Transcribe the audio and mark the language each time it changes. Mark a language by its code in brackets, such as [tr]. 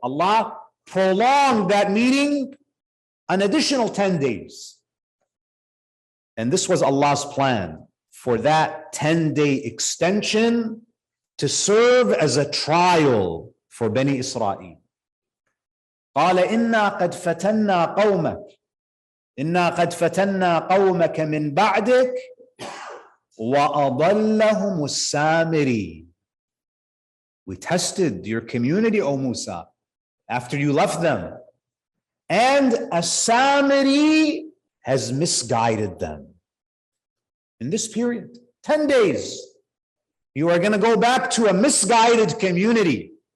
[en] Allah prolonged that meeting an additional 10 days. And this was Allah's plan, for that 10-day extension to serve as a trial for Bani Israel. [ar] قال إنا قد فتنا قومك إنا قد فتنا قومك من بعدك وأضلهم السامري. [en] We tested your community, O Musa, after you left them, and a Samiri has misguided them. In this period, 10 days, you are going to go back to a misguided community.